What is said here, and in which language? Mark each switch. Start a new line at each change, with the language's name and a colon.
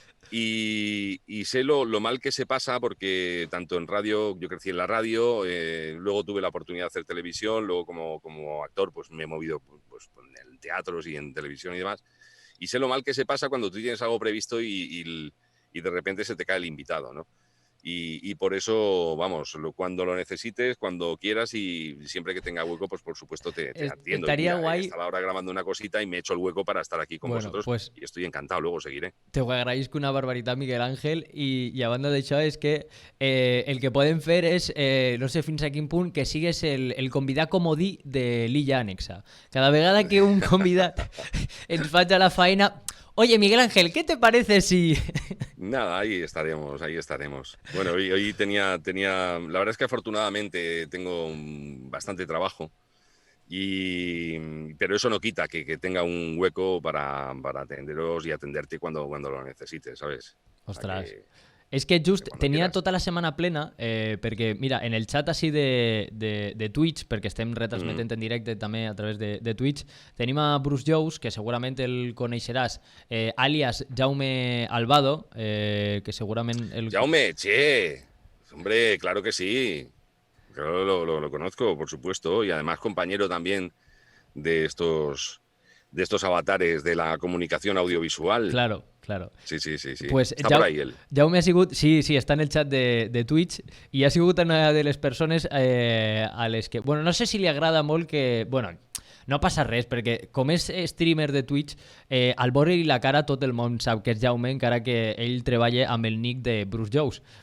Spanish: Y sé lo mal que se pasa porque tanto en radio, yo crecí en la radio, luego tuve la oportunidad de hacer televisión, luego como actor pues me he movido pues, en teatros y en televisión y demás, y sé lo mal que se pasa cuando tú tienes algo previsto y de repente se te cae el invitado, ¿no? Y por eso, vamos, cuando lo necesites, cuando quieras y siempre que tenga hueco, pues por supuesto te atiendo. Estaría guay. Estaba ahora grabando una cosita y me he hecho el hueco para estar aquí con vosotros pues, y estoy encantado, luego seguiré.
Catalan: Te ho agraïsc una barbaritat, Miguel Ángel, i a banda d'això és que el que podem fer és, no sé fins a quin punt, que sigues el convidat comodí de l'illa Ànexa. Cada vegada que un convidat ens faig a la faena...
Spanish: Oye, Miguel Ángel, ¿qué te parece si...? Nada, ahí estaremos. Bueno, hoy tenía... La verdad es que afortunadamente tengo bastante trabajo, pero eso no quita que tenga un hueco para atenderos y atenderte cuando lo necesites, ¿sabes? Ostras.
Catalan: És que just tenia tota la setmana plena, perquè, mira, en el xat així de Twitch, perquè estem retransmetent en directe també a través de Twitch, tenim a Bruce Jones, que segurament el coneixeràs, alias Jaume Albado, que segurament...
Spanish: Jaume, che! Hombre, claro que sí. Claro, lo conozco, por supuesto, y además compañero también de estos avatares de la comunicación audiovisual. Claro. Sí. Pues
Catalan: està
Spanish: por ahí él.
Catalan: Jaume ha sigut... Sí, està en el xat de Twitch i ha sigut una de les persones a les que... Bueno, no sé si li agrada molt que... Bueno, no passa res, perquè com és streamer de Twitch, al veure-li la cara tot el món sap que és Jaume, encara que ell treballa amb el nick de Bruce Jones.